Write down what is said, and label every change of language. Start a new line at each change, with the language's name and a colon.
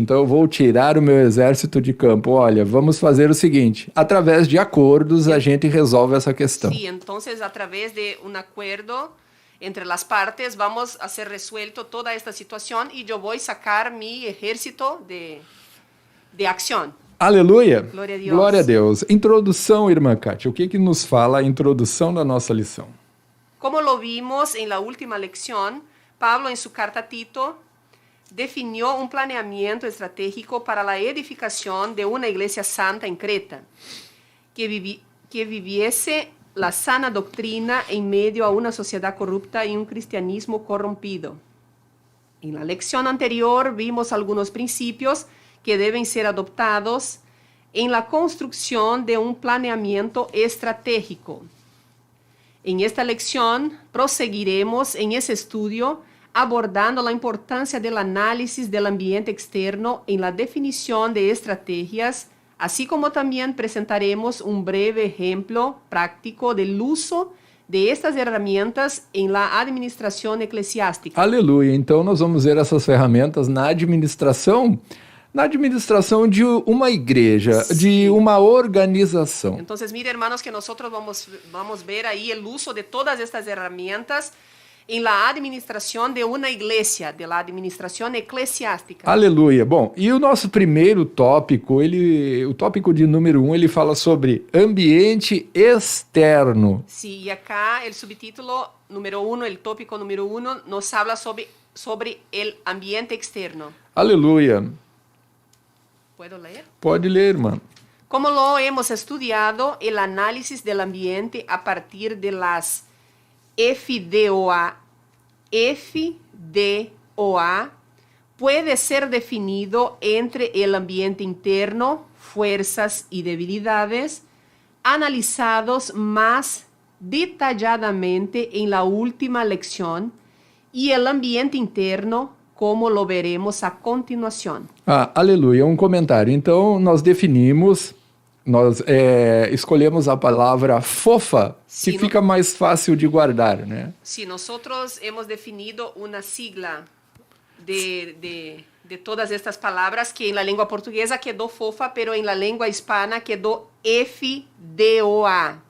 Portuguese: Então eu vou tirar o meu exército de campo. Olha, vamos fazer o seguinte: através de acordos a gente resolve essa questão.
Spanish: Sí, entonces a través de un acuerdo entre las partes vamos a hacer resuelto toda esta situación y yo voy a sacar mi ejército de acción.
Portuguese: Aleluia. Glória a Deus. Glória a Deus. Introdução, irmã Kátia. O que nos fala a introdução da nossa lição?
Spanish: Como lo vimos en la última lección, Pablo en su carta a Tito definió un planeamiento estratégico para la edificación de una iglesia santa en Creta, que viviese la sana doctrina en medio a una sociedad corrupta y un cristianismo corrompido. En la lección anterior vimos algunos principios que deben ser adoptados en la construcción de un planeamiento estratégico. En esta lección proseguiremos en ese estudio abordando la importancia del análisis del ambiente externo en la definición de estrategias, así como también presentaremos un breve ejemplo práctico del uso de estas herramientas en la administración eclesiástica.
Portuguese: Aleluia. Então nós vamos ver essas ferramentas na administração de uma igreja, de uma organização.
Spanish: Entonces, mire, hermanos, que nosotros vamos ver ahí el uso de todas estas herramientas en la administración de una iglesia, de la administración eclesiástica.
Portuguese: Aleluia. Bom, e o nosso primeiro tópico, o tópico de número 1, ele fala sobre ambiente externo.
Spanish: Sí, y acá el subtítulo número 1, el tópico número 1, nos habla sobre el ambiente externo.
Portuguese: Aleluia.
Spanish: ¿Puedo leer?
Portuguese: Pode ler, irmã.
Spanish: Como lo hemos estudiado, el análisis del ambiente a partir de las FDOA puede ser definido entre el ambiente interno, fuerzas y debilidades, analizados más detalladamente en la última lección, y el ambiente interno, como lo veremos a continuação.
Portuguese: Aleluia, um comentário. Então, nós definimos, nós escolhemos a palavra fofa, que fica mais fácil de guardar, né? Sim, nós hemos definido uma sigla de todas estas palavras que na língua portuguesa quedou fofa,
Spanish: pero em la língua hispana quedou FDOA.